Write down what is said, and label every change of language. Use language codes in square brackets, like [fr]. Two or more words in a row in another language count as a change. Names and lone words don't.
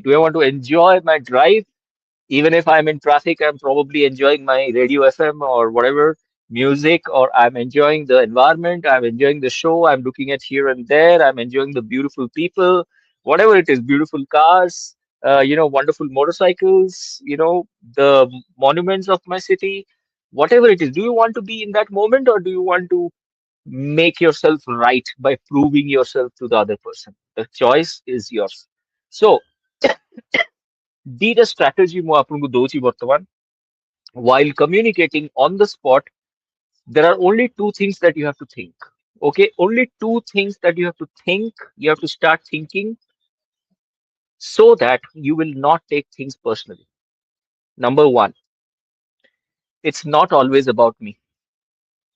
[en] Do I want to enjoy my drive? Even if I'm in traffic, I'm probably enjoying my radio FM or whatever music, or I'm enjoying the environment, I'm enjoying the show, I'm looking at here and there, I'm enjoying the beautiful people, whatever it is, beautiful cars, wonderful motorcycles, the monuments of my city, whatever it is. Do you want to be in that moment, or do you want to make yourself right by proving yourself to the other person? The choice is yours. So, [or] ଦିଟା strategy ମୁଁ ଆପଣଙ୍କୁ ଦଉଛି ବର୍ତ୍ତମାନ. [en] While communicating on the spot, there are only two things that you have to think. Okay, only two things that you have to think. You have to start thinking so that you will not take things personally. Number one, it's not always about me.